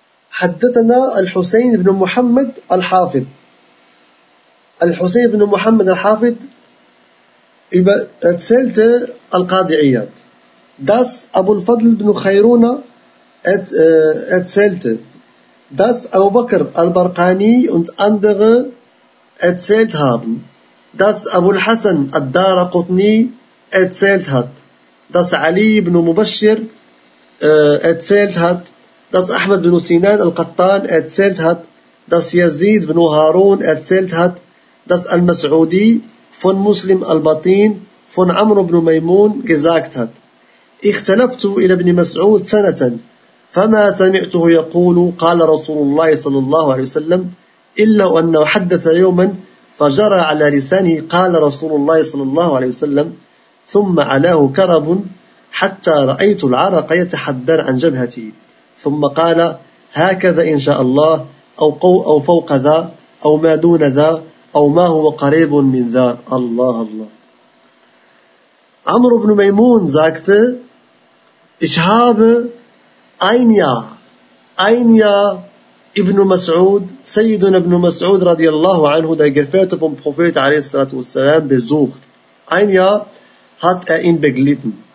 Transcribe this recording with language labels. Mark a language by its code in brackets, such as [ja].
[ar] حدثنا الحسين بن محمد الحافظ. الحسين بن محمد الحافظ [de] erzählte Al-Qadi Iyad. Das Abu al-Fadl ibn Khairuna erzählte. Das Abu Bakr al-Barqani und andere erzählt haben. Das Abu al-Hasan al-Darqutni erzählt hat. Das Ali ibn Mubashir erzählt hat. Das Ahmad ibn Sinan al-Qattan erzählt hat. Das Yazid ibn Harun erzählt hat. Das Al-Mas'udi von Muslim al-Batin von Amr ibn Maimun gesagt hat. [ar] اختلفت إلى ابن مسعود سنة فما سمعته يقول قال رسول الله صلى الله عليه وسلم إلا أنه حدث يوما فجرى على لسانه قال رسول الله صلى الله عليه وسلم ثم علاه كرب حتى رأيت العرق يتحدر عن جبهته ثم قال هكذا إن شاء الله أو فوق ذا أو ما دون ذا أو ما هو قريب من ذا الله الله. [de] Amr ibn Maimun sagte, ich habe ein Jahr Ibn Mas'ud, Sayyiduna Ibn Mas'ud radiallahu anhu, der Gefährte vom Prophet a.s. besucht. Ein Jahr hat er ihn begleitet.